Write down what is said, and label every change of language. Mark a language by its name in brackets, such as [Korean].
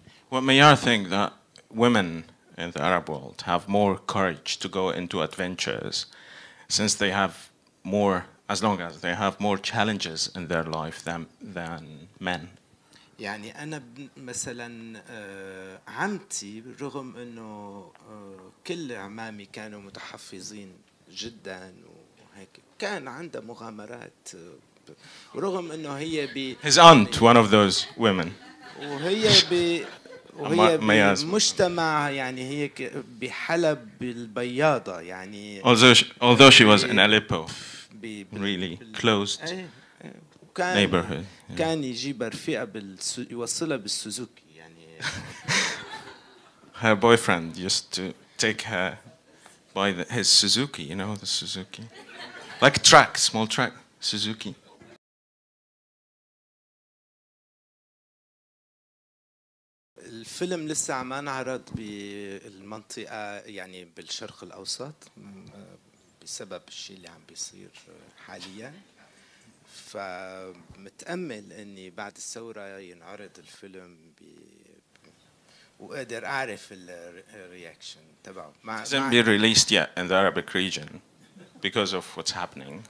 [English] Well, Meyar think that women in the Arab world have more courage to go into adventures since they have more, as long as they have more challenges in their life than men. [Arabic] يعني أنا مثلا عمتي رغم إنه كل عمامي كانوا متحفظين جدا وهيك كان عندها مغامرات ورغم إنه هي [English] His aunt, one of those women. [Arabic] وهي بمجتمع يعني هي بحلب بالبياضة يعني. [English] Although she was in Aleppo, really closed neighborhood. [Arabic] كان يجيب رفيقة يوصلها بالسوزوكي يعني. [English] Her boyfriend used to take her by his Suzuki, you know, the Suzuki, like a truck, small truck, Suzuki. [Arabic] الفيلم لسه ما انعرض بالمنطقة يعني بالشرق الأوسط بسبب الشيء اللي عم بيصير حاليا فمتأمل أني بعد الثورة ينعرض الفيلم وقادر أعرف الرياكشن تبعه. [English] It hasn't been released yet in the Arabic region because of what's happening.